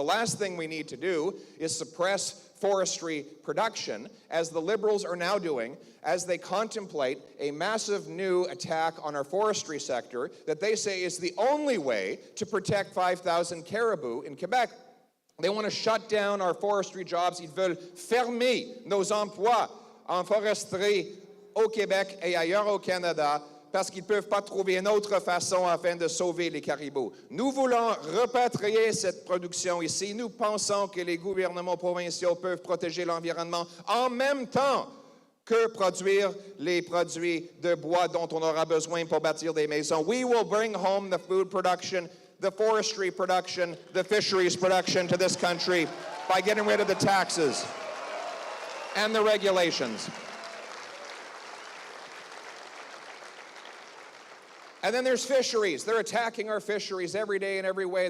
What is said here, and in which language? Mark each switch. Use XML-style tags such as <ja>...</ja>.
<en>The last thing we need to do is suppress forestry production, as the Liberals are now doing, as they contemplate a massive new attack on our forestry sector that they say is the only way to protect 5,000 caribou in Quebec. They want to shut down our forestry jobs.</en> <fr>Ils veulent fermer nos emplois en foresterie au Québec et ailleurs au Canada parce qu'ils ne peuvent pas trouver une autre façon afin de sauver les caribous. Nous voulons repatrier cette production ici. Nous pensons que les gouvernements provinciaux peuvent protéger l'environnement en même temps que produire les produits de bois dont on aura besoin pour bâtir des maisons.</fr> <en>We will bring home the food production, the forestry production, the fisheries production to this country by getting rid of the taxes and the regulations. And then there's fisheries. They're attacking our fisheries every day in every way.</en>